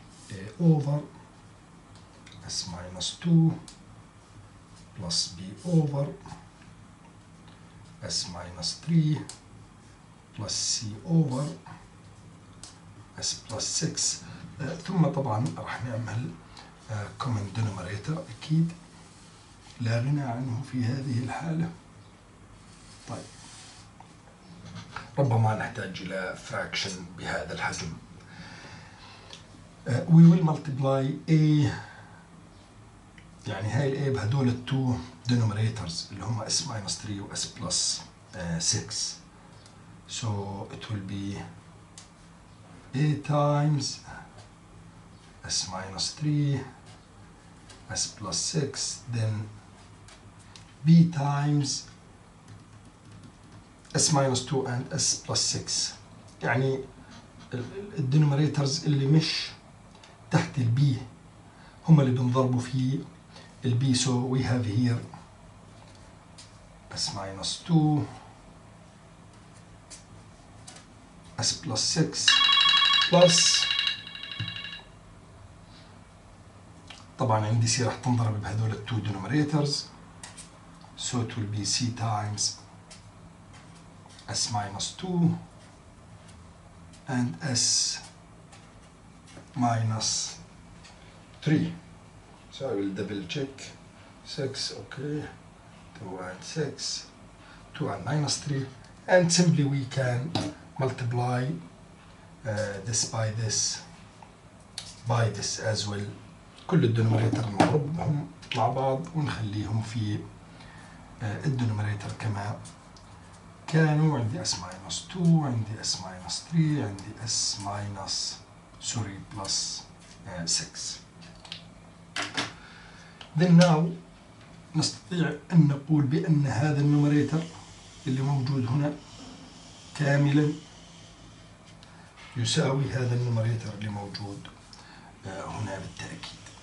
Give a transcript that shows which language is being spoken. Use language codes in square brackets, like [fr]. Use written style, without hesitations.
[en] a over s minus 2 plus b over s minus 3 plus c over s plus 6. [ar] ثم طبعا راح نعمل common denominator أكيد لا غنى عنه في هذه الحالة. طيب ربما نحتاج إلى fraction بهذا الحجم. [en] We will multiply a، [ar] يعني هاي ال a بهدول ال [en] 2 denominators [ar] اللي هم [en] s minus 3 و s plus 6. So it will be a times s minus 3 s plus 6 then b times s minus 2 and s plus 6. [ar] يعني الدينوميريتورز اللي مش تحت البي هم اللي بنضربوا في البي. [en] so we have here s minus 2 s plus 6 plus [ar] طبعا عندي c راح تنضرب بهذول ال [en] 2 denominators. so it will be c times s minus 2 and s minus 3. So I will double check. 6, okay, 2 and 6, 2 and minus 3, and simply we can multiply this by this as well. [ar] كل الدينوميريتور نضربهم مع بعض ونخليهم في الدينوميريتور كما كانوا. عندي s minus 2 عندي s minus 3 عندي s minus plus 6. [en] Then now [ar] نستطيع أن نقول بأن هذا النوميريتور اللي موجود هنا كاملا يساوي هذا النوميريتور اللي موجود هنا بالتأكيد.